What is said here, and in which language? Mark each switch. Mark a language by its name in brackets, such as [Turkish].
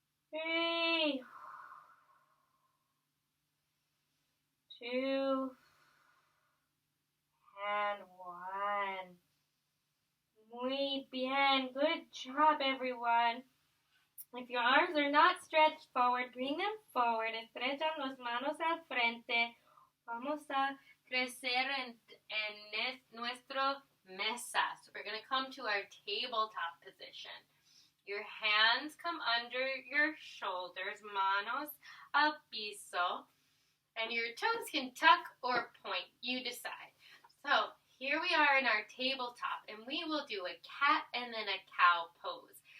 [English] 3, 2, and 1. [Spanish] Muy bien. [English] Good job, everyone. If your arms are not stretched forward, bring them forward. [Spanish] Estrechan las manos al frente. Vamos a crecer en nuestro mesa. [English] So we're going to come to our tabletop position. Your hands come under your shoulders, [Spanish] manos al piso, [English] and your toes can tuck or point. You decide. So here we are in our tabletop, and we will do a cat and then a cow pose.